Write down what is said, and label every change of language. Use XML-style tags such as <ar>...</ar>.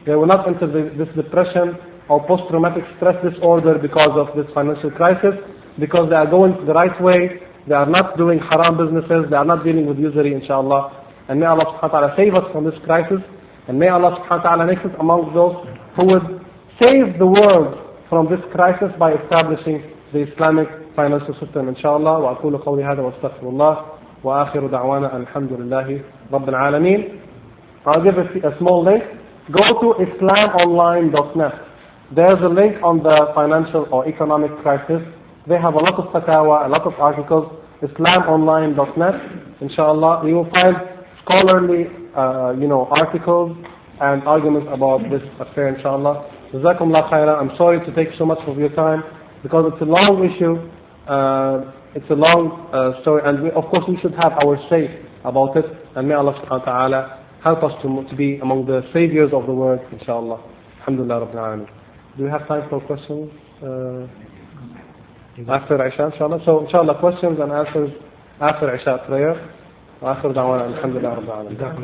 <en>They will not enter this depression or post-traumatic stress disorder because of this financial crisis, because they are going the right way. They are not doing haram businesses. They are not dealing with usury, inshallah. And may Allah subhanahu wa ta'ala save us from this crisis. And may Allah subhanahu wa ta'ala make us among those who would save the world from this crisis by establishing the Islamic financial system, inshallah.</en> <ar>وأقول قولي هذا وأستغفر الله وآخر دعوانا الحمد لله رب العالمين.</ar> <en>I'll give a small link. Go to islamonline.net. There's a link on the financial or economic crisis. They have a lot of fatawa, a lot of articles. islamonline.net. Inshallah, you will find scholarly, articles and arguments about this affair, inshallah. Jazakumullah khairan. I'm sorry to take so much of your time because it's a long issue. It's a long story, and of course we should have our say about it. And may Allah subhanahu wa ta'ala help us to be among the saviors of the world, inshallah. Alhamdulillah Rabbil Alameen. Do we have time for questions after Isha, inshallah? So, inshallah, questions and answers after Isha prayer.</en> <ar>وآخر دعوانا الحمد لله رب العالمين.</ar>